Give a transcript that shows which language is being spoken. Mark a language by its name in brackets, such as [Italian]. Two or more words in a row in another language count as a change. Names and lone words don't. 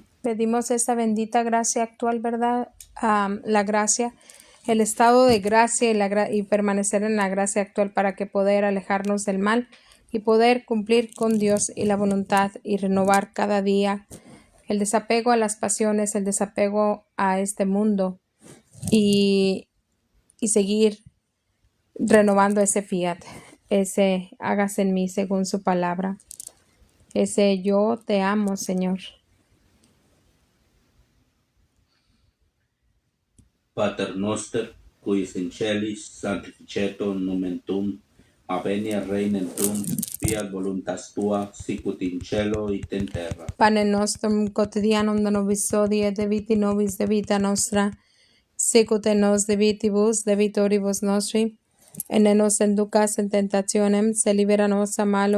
[Spanish] Pedimos esa bendita gracia actual, ¿verdad? La gracia, el estado de gracia y permanecer en la gracia actual para que poder alejarnos del mal y poder cumplir con Dios y la voluntad y renovar cada día el desapego a las pasiones, el desapego a este mundo y seguir renovando ese fiat, ese hágase en mí según su palabra, ese yo te amo, Señor. [Latin] Pater noster, qui es in celis, sanctificetur nomen tuum, avenia regnum tuum, fiat voluntas tua, sicut in cielo et in terra. Pane nostrum quotidianum da nobis hodie, debiti nobis debita nostra, sicut et nos debitibus debitoribus nostri, et ne nos inducas in tentationem, se libera nos a malo.